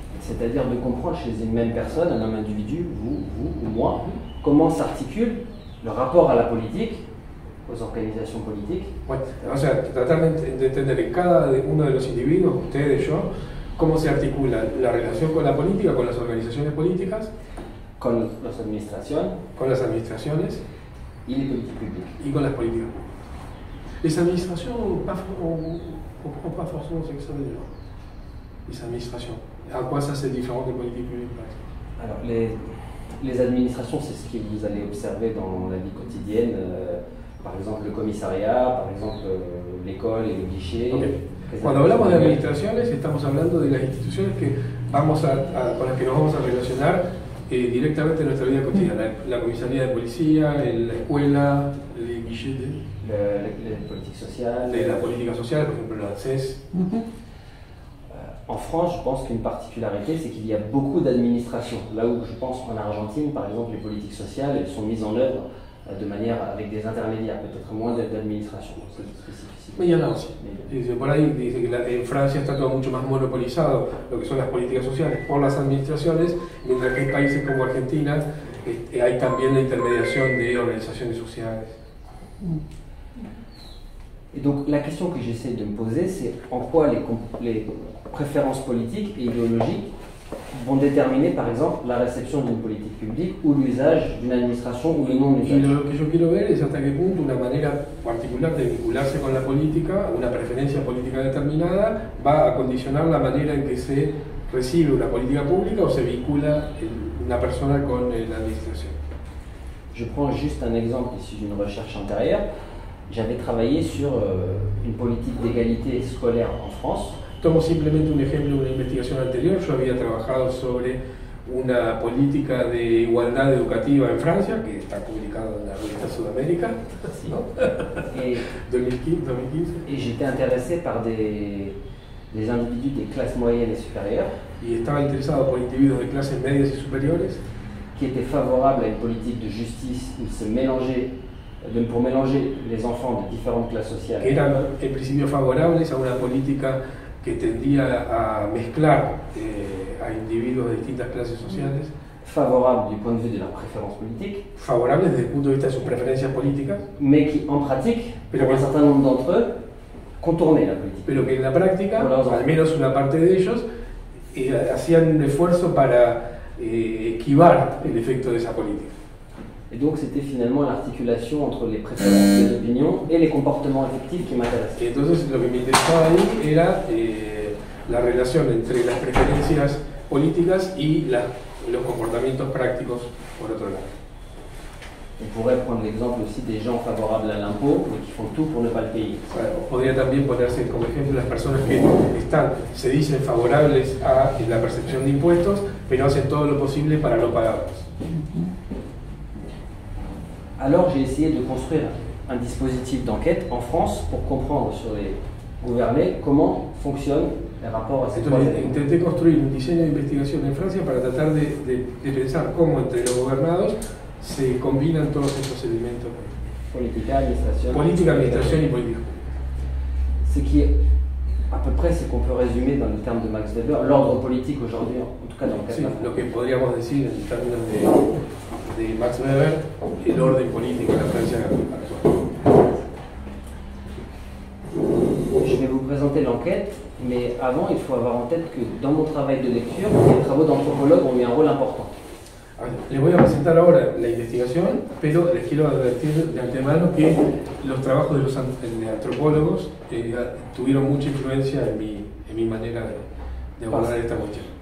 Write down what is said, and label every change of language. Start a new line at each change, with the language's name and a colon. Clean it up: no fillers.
French: C'est-à-dire de comprendre chez une même personne, un même individu, vous ou moi, comment s'articule le rapport à la politique, aux organizations politiques.
Spanish: Bueno, o sea, tratar de entender en cada uno de los individuos, ustedes, yo, cómo se articula la relación con la política, con las organizaciones políticas, con las administraciones y
French: les politiques publiques.
Spanish: Y con las políticas públicas.
French: Les administrations, on comprend pas forcément ce que ça veut dire. Les administrations. À quoi ça c'est différent des politiques publiques, par exemple? Alors, les administrations, c'est ce que vous allez observer dans la vie quotidienne. Par exemple, le commissariat, par exemple, l'école et le guichet. Okay.
Spanish: Cuando hablamos de administraciones, estamos hablando de las instituciones que con las que nos vamos a relacionar directamente en nuestra vida cotidiana. La comisaría de policía, la escuela, el guichet
French: la politique sociale.
Spanish: La política social, por ejemplo, la ANSES.
French: En France, je pense qu'une particularité, c'est qu'il y a beaucoup d'administrations. Là où je pense en Argentine, par exemple, les politiques sociales, elles sont mises en œuvre de manière avec des intermédiaires, peut-être moins d'administration. Mais il y en a aussi.
Spanish: Por ahí dice que en Francia está todo mucho más monopolizado lo que son las políticas sociales por las administraciones, mientras que hay países como Argentina hay también la intermediación de organizaciones sociales.
French: Et donc la question que j'essaie de me poser, c'est en quoi les préférences politiques et idéologiques vont déterminer par exemple la réception d'une politique publique ou l'usage d'une administration ou le
Spanish: Y
French: non-usage.
Spanish: lo que yo quiero ver es hasta qué punto una manera particular de vincularse con la política, una preferencia política determinada, va a condicionar la manera en que se recibe una política pública o se vincula una persona con la administración.
French: Je prends juste un exemple ici d'une recherche antérieure. J'avais travaillé sur une politique d'égalité scolaire en France.
Spanish: Tomo simplemente un ejemplo de una investigación anterior. Yo había trabajado sobre una política de igualdad educativa en Francia, que está publicado en la revista Sudamérica, ¿no?
French: Et, 2015. et j'étais intéressé par des individus des classes moyennes et supérieures
Spanish: Y estaba interesado por individuos de clases medias y superiores
French: qui étaient favorables à une politique de justice où se mélanger, pour mélanger les enfants de différentes classes sociales.
Spanish: que eran en principio favorables a una política que tendía a mezclar a individuos de distintas clases sociales,
French: Favorables du point de vue de leur préférence politique,
Spanish: favorables desde el punto de vista de sus preferencias políticas,
French: mais qui en pratique,
Spanish: Pero
French: pour un
Spanish: que-
French: certain nombre d'entre eux, contournaient la politique.
Spanish: pero que en la práctica, Por los dos. al menos una parte de ellos, hacían un esfuerzo para esquivar el efecto de esa política.
French: Et donc c'était finalement l'articulation entre les préférences, les opinions et les comportements effectifs qui m'intéressaient.
Spanish: Y entonces lo que me interesaba ahí era la relación entre las preferencias políticas y los comportamientos prácticos por otro lado.
French: On pourrait prendre l'exemple aussi des gens favorables à l'impôt, mais qui font tout pour ne pas le payer.
Spanish: Bueno, podría también ponerse como ejemplo las personas que se dicen favorables a la percepción de impuestos, pero hacen todo lo posible para no pagarlos.
French: Alors j'ai essayé de construire un dispositif d'enquête en France pour comprendre sur les gouvernés comment fonctionnent les rapports à ces trois
Spanish: Entonces
French: éléments.
Spanish: intenté construir un diseño de investigación en Francia para tratar de pensar cómo entre los gobernados se combinan todos estos elementos.
French: Politique, administration.
Spanish: Política, administración y política.
French: Ce qui est à peu près ce qu'on peut résumer dans les termes de Max Weber, l'ordre politique aujourd'hui, en tout cas dans le cas
Spanish: Sí,
French: de la
Spanish: lo
French: France.
Spanish: que podríamos decir en términos de Max Weber, el orden político de la Francia actual.
French: Je vais vous présenter l'enquête, mais avant, il faut avoir en tête que dans mon travail de lecture, les travaux d'anthropologues ont eu un rôle important.
Spanish: Les voy a presentar ahora la investigación, pero les quiero advertir de antemano que los trabajos de los antropólogos tuvieron mucha influencia en mi manera de abordar esta cuestión.